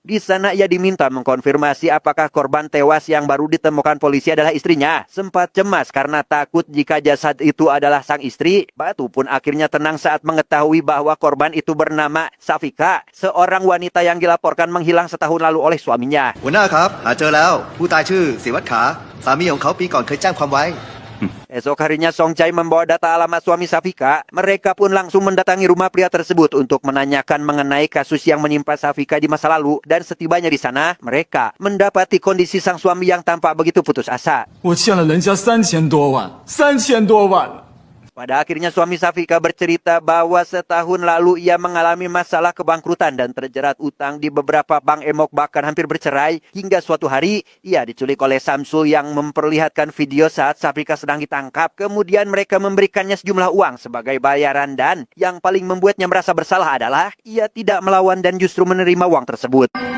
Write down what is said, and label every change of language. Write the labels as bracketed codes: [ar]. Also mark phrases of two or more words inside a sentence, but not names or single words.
[id] Di sana ia diminta mengkonfirmasi apakah korban tewas yang baru ditemukan polisi adalah istrinya. Sempat cemas karena takut jika jasad itu adalah sang istri. Batu pun akhirnya tenang saat mengetahui bahwa korban itu bernama Safika, seorang wanita yang dilaporkan menghilang setahun lalu oleh suaminya. [th] หัวหน้าครับหาเจอแล้วผู้ตายชื่อศิวัตรขาสามีของเขาปีก่อนเคยแจ้งความไว้ [id] Esok harinya Songchai membawa data alamat suami Safika. Mereka pun langsung mendatangi rumah pria tersebut untuk menanyakan mengenai kasus yang menimpa Safika di masa lalu. Dan setibanya di sana, mereka mendapati kondisi sang suami yang tampak begitu putus asa. [zh] 我欠了人家3000多万，3000多万。 [id] Pada akhirnya suami Safika bercerita bahwa setahun lalu ia mengalami masalah kebangkrutan dan terjerat utang di beberapa bank emok, bahkan hampir bercerai. Hingga suatu hari ia diculik oleh Samsul yang memperlihatkan video saat Safika sedang ditangkap. Kemudian mereka memberikannya sejumlah uang sebagai bayaran, dan yang paling membuatnya merasa bersalah adalah ia tidak melawan dan justru menerima uang tersebut.